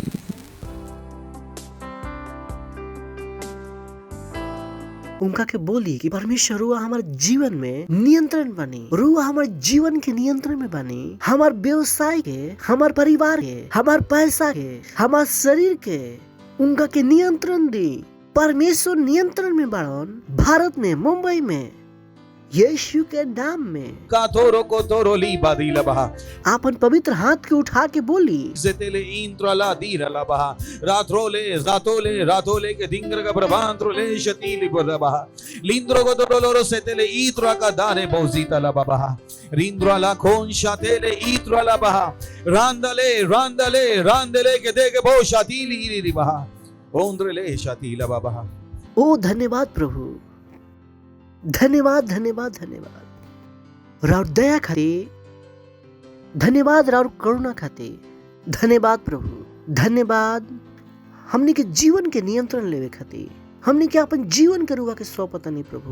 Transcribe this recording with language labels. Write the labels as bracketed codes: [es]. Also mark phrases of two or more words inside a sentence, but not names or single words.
[bho] उनका के बोली कि परमेश्वर रुआ हमारे जीवन में नियंत्रण बनी, रुआ हमारे जीवन के नियंत्रण में बनी, हमारे व्यवसाय के, हमारे परिवार के, हमारे पैसा के, हमारे शरीर के, उनका के नियंत्रण दी। परमेश्वर नियंत्रण में बाड़न, भारत में, मुंबई में, यीशु के नाम में। काथोरो को तोरोली बादीला बहा आपन पवित्र हाथ के उठा के बोली, ज़ेतेले इंद्रला दीरला बहा रातोले के दिंगर का प्रभांत्रोले शतीली बहा लिंद्रो को तोरोलो सेतेले ईत्रा का दाने बहुजीता ला बहा रिंद्रला खोन शातेले ईत्रा बहा रांदले के देके बहु शातीली री बहा ओंद्रले शातीला बहा। ओ धन्यवाद प्रभु, धन्यवाद, धन्यवाद, धन्यवाद राउर दया खाते, धन्यवाद राउर करुणा खाते, धन्यवाद प्रभु, धन्यवाद हमने के जीवन के नियंत्रण लेवे खाते, हमने के अपन जीवन के रुआ के सौंपता नहीं प्रभु।